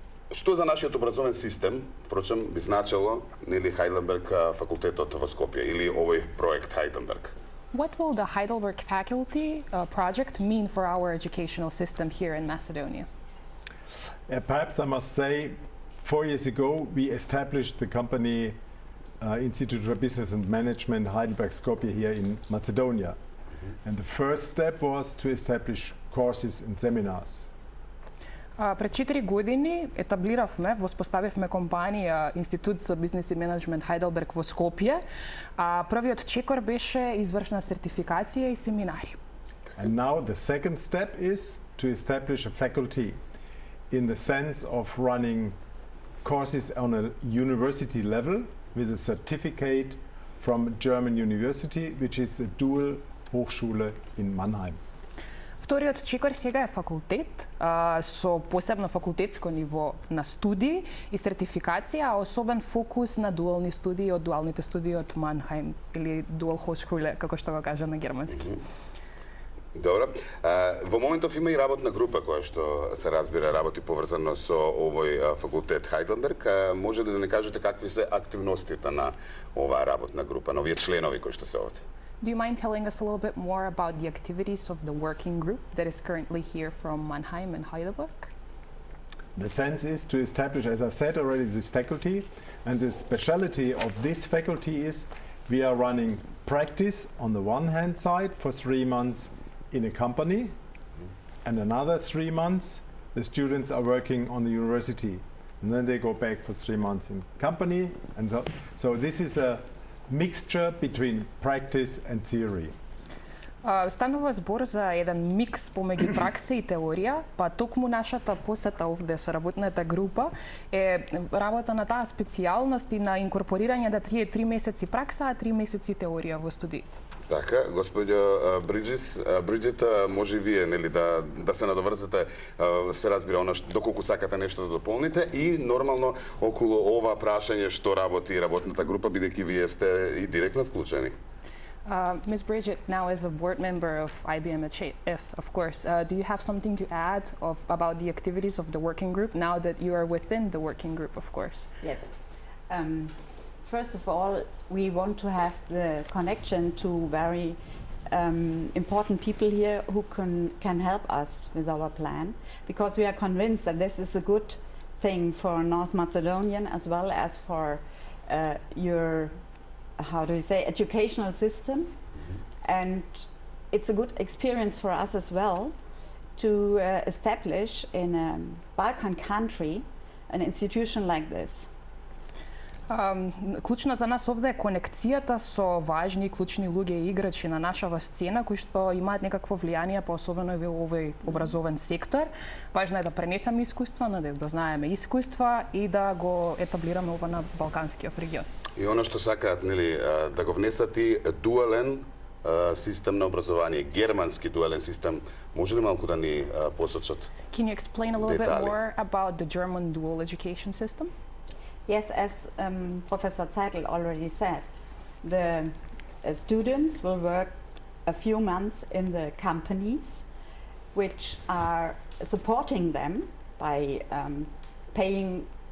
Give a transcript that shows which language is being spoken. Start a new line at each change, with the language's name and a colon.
Macedonian: Што за нашиот образовен систем, впрочем, би значило, нели, Heidelberg факултетот во Скопје или овој проект Heidelberg?
English: What will the Heidelberg faculty project mean for our educational system here in Macedonia? Perhaps I must say, 4 years ago we established the company Institute for Business and Management Heidelberg Skopje here in Macedonia. And the first step was to establish courses and seminars.
Macedonian: Пред 4 години етаблиравме, воспоставивме компанија Институт за бизнес и менеджмент Heidelberg во Скопје, а првиот чекор беше извршна сертификација и семинари.
English: And now the second step is to establish a faculty in the sense of running courses on a university level with a certificate from a German university, which is a dual Hochschule in Mannheim.
Macedonian: Вториот чекор сега е факултет со посебно факултетско ниво на студии и сертификација, а особен фокус на дуални студии од дуалните студии од Манхайм или Dual Hochschule, како што го кажа на германски. Добро. Во моментов има и работна група која што се разбира работи поврзано со овој факултет Heidelberg. Може ли да не кажете какви се активностите на оваа работна група, на овие членови кои што се овде?
English: Do you mind telling us a little bit more about the activities of the working group that is currently here from Mannheim and Heidelberg? The sense is to establish, as I said already, this faculty, and the speciality of this faculty is we are running practice on the one hand side for 3 months in a company, and another 3 months the students are working on the university, and then they go back for 3 months in company, and so this is a mixture between practice and theory.
Macedonian: Станува збор за еден микс помеѓу пракса и теорија, па токму нашата посета овде со работната група е работа на таа специјалност и на инкорпорирање да тие 3 месеци пракса, а 3 месеци теорија во студиите. Така, господјо Бриджит, може и вие нели да се надоврзате, се разбира она доколку сакате нешто да дополните и нормално околу ова прашање што работи работната група, бидејќи вие сте и директно вклучени.
English: Ms. Bridget, now as a board member of IBMHS, of course, do you have something to add about the activities of the working group now that you are within the working group, of course? Yes. First of all, we want to have the connection to very important people here who can help us with our plan, because we are convinced that this is a good thing for North Macedonian as well as for your, how do you say, educational system. And it's a good experience for us as well to establish in a Balkan country an institution like this.
Macedonian: Клучна за нас овде е конекцијата со важни и клучни луѓе и играчи на нашава сцена кои што имаат некакво влијание, па особено во овој образовен сектор. Важно е да пренесеме искуства, да знаеме искуства и да го етаблираме ова на балканскиот регион. И она што сакаат, нели, да го внесат и дуален систем на образование, германски дуален систем, може ли малку да ни посочат?
English: Can you explain a little bit more about the German dual education system? Yes, as Professor Zeitl already said, the students will work a few months in the companies which are supporting them by paying